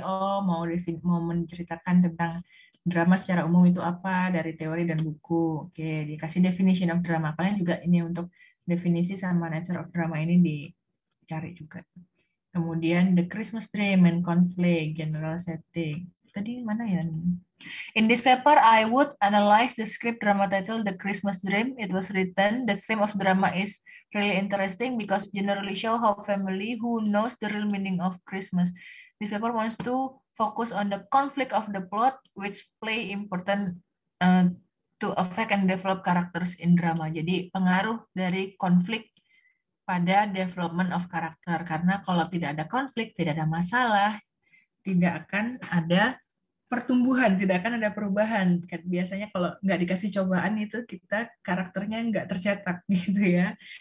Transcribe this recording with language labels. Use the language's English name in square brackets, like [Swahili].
[Indonesian] Oh, mau menceritakan tentang drama secara umum itu apa dari teori dan buku. Oke, dikasih [English] definition of drama. [Indonesian] Kalian juga ini untuk definisi sama [English] nature of drama [Indonesian] ini dicari juga. [English] Kemudian the Christmas Dream and Conflict, general setting. [Indonesian] Tadi mana ya? [English] In this paper, I would analyze the script drama titled The Christmas Dream. It was written. The theme of drama is really interesting because generally show how family who knows the real meaning of Christmas. This paper wants to focus on the conflict of the plot, which play important to affect and develop characters in drama. [Indonesian] Jadi pengaruh dari konflik pada [English] development of character. [Indonesian] Karena kalau tidak ada konflik, tidak ada masalah, tidak akan ada pertumbuhan, tidak akan ada perubahan. Biasanya kalau nggak dikasih cobaan itu kita karakternya nggak tercetak gitu ya.